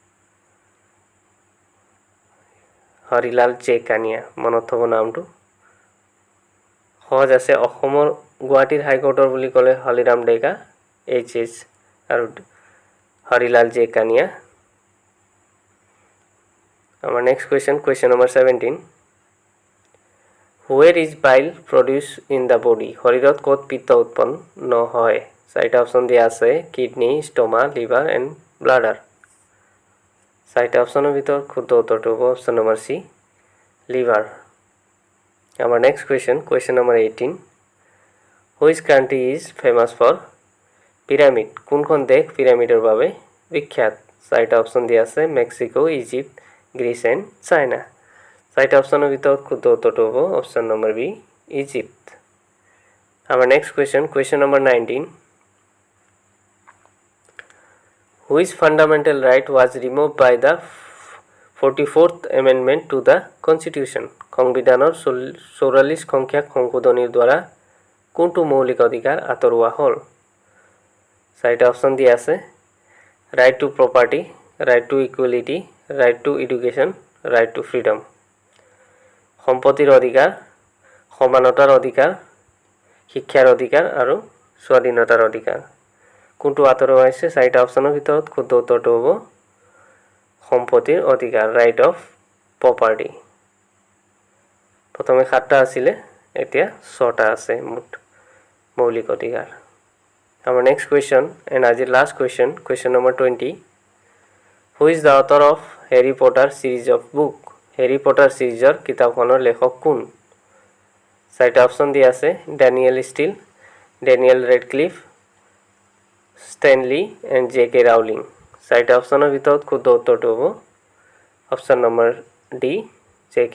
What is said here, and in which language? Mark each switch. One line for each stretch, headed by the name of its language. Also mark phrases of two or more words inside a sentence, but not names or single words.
Assamese: হৰিলাল জে কানিয়া মনত থব নামটো সহজ আছে অসমৰ গুৱাহাটীৰ হাইকোৰ্টৰ বুলি ক'লে হলিৰাম ডেকা H.S.
English: আৰু হৰিলাল জে কানিয়া আমাৰ নেক্সট question number 17 Where is bile produced in the body?
Assamese: শৰীৰত ক'ত পিত্ত উৎপন্ন হয় চাৰিটা অপচন দিয়া আছে
English: kidney stomach liver and bladder
Assamese: চাৰিটা অপচনৰ ভিতৰত শুদ্ধ উত্তৰটো হ'ব অপচন নম্বৰ চি লিভাৰ আমাৰ নেক্সট
English: question number 18 Which country is famous for pyramid?
Assamese: কোনখন দেশ পিৰামিডৰ বাবে বিখ্যাত চাৰিটা অপচন দিয়া আছে মেক্সিকো ইজিপ্ট গ্ৰীচ এণ্ড চাইনা চাৰিটা অপচনৰ ভিতৰত শুদ্ধ উত্তৰটো হ'ব অপচন নম্বৰ বি ইজিপ্ট আমাৰ নেক্সট
English: question number 19 Which fundamental right was removed by the 44th amendment to the constitution
Assamese: সংবিধানৰ 44 সংখ্যক সংশোধনীৰ দ্বাৰা কোনটো মৌলিক অধিকাৰ আঁতৰোৱা হ'ল চাৰিটা অপচন দিয়া আছে
English: right to property right to equality right to education right to freedom
Assamese: সম্পত্তিৰ অধিকাৰ সমানতাৰ অধিকাৰ শিক্ষাৰ অধিকাৰ আৰু স্বাধীনতাৰ অধিকাৰ কোনটো আঁতৰোৱা হৈছে চাৰিটা অপচনৰ ভিতৰত শুদ্ধ উত্তৰটো হ'ব সম্পত্তিৰ অধিকাৰ
English: right of property
Assamese: প্ৰথমে 7টা আছিল এতিয়া 6টা আছে মুঠ মৌলিক অধিকাৰ আমাৰ নেক্সট
English: question and আজিৰ লাষ্ট question number 20 Who is the author of Harry Potter series of book
Assamese: Harry Potter সিৰিজৰ কিতাপখনৰ লেখক কোন চাৰিটা অপচন দিয়া আছে ডেনিয়েল ষ্টিল ডেনিয়েল ৰেডক্লিফ ষ্টেনলি এণ্ড J.K. ৰাউলিং চাৰিটা অপচনৰ ভিতৰত শুদ্ধ উত্তৰটো হ'ব অপচন নম্বৰ ডি J.K.